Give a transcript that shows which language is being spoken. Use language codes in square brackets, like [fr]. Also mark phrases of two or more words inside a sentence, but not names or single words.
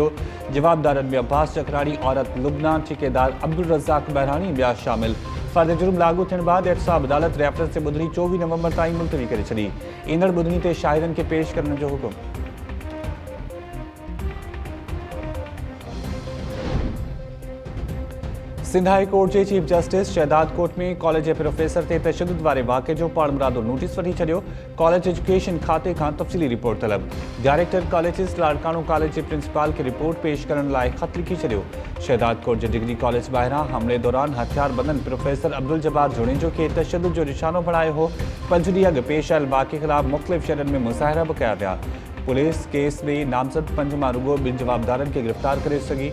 [sd] जवाबदारनि में अब्बास चकराणी, औरत लुबना, ठेकेदार अब्दुल रज़ाक बहरानी ॿिया शामिल। फ़र्द जुर्म लागू थियण बाद एहतसाब अदालत रेफरेंस ते ॿुधणी 24 नवंबर ताईं मुलतवी करे छॾी। ईंदड़ ॿुधणी ते शाहिदनि खे पेश करण जो हुकुम। सिंध हाई कोर्ट के [en] chief justice [sd] शहदाद कोट में कॉलेज के प्रोफेसर ते तशद्दुद वारे वाक़े जो पाण मुरादो नोटिस वठी छॾियो। [en] college education [sd] खाते खां तफ़सीली रिपोर्ट तलब। [en] director colleges [sd] लाड़काणो कॉलेज के प्रिंसिपाल के रिपोर्ट पेश करण लाइ ख़त लिखी छॾियो। शहदाद कोट के [en] degree college [sd] ॿाहिरां हमले दौरान हथियार बंदन प्रोफेसर अब्दुल जब्बार जुणेजो खे तशद्दुद जो निशानो बणायो हो। 5 ॾींहं अॻु पेश आयल वाक़े ख़िलाफ़ मुख़्तलिफ़ शहरनि में मुज़ाहिरा बि कया विया। पुलिस केस में नामज़द 5 मां रुगो 2 जवाबदारनि खे गिरफ़्तार करे सघी।